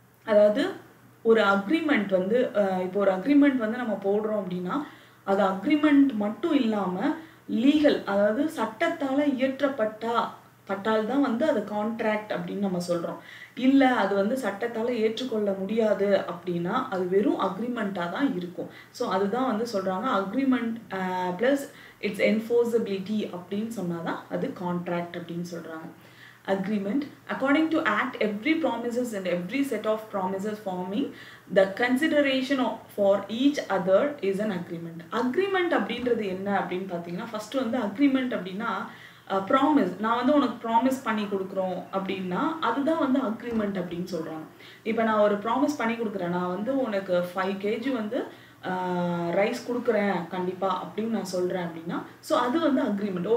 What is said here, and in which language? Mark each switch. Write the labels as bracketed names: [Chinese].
[Tamil] அதாவது ஒரு அக்ரிமெண்ட் வந்து இப்போ ஒரு அக்ரிமெண்ட் வந்து நம்ம போடுறோம் அப்படின்னா அது அக்ரிமெண்ட் மட்டும் இல்லாமல் லீகல், அதாவது சட்டத்தால் இயற்றப்பட்டால் தான் வந்து அது கான்ட்ராக்ட் அப்படின்னு நம்ம சொல்கிறோம். இல்லை அது வந்து சட்டத்தால் ஏற்றுக்கொள்ள முடியாது அப்படின்னா அது வெறும் அக்ரிமெண்ட்டாக தான் இருக்கும். ஸோ அதுதான் வந்து சொல்கிறாங்க [English] agreement plus its enforceability [Tamil] அப்படின்னு சொன்னால் தான் அது கான்ட்ராக்ட் அப்படின்னு சொல்கிறாங்க. [English] Agreement. According to Act, every promises and every set of promises forming the consideration for each other is an agreement. [Tamil] Agreement அப்படின்றது என்ன அப்படின்னு பார்த்தீங்கன்னா ஃபர்ஸ்ட் வந்து அக்ரிமெண்ட் அப்படின்னா ப்ராமிஸ். நான் வந்து உனக்கு ப்ராமிஸ் பண்ணி கொடுக்குறோம் அப்படின்னா அதுதான் வந்து அக்ரிமெண்ட் அப்படின்னு சொல்கிறாங்க. இப்போ நான் ஒரு ப்ராமிஸ் பண்ணி கொடுக்குறேன், நான் வந்து உனக்கு 5 kg வந்து ரைஸ் கொடுக்குறேன் கண்டிப்பாக அப்படின்னு நான் சொல்கிறேன் அப்படின்னா ஸோ அது வந்து அக்ரிமெண்ட்.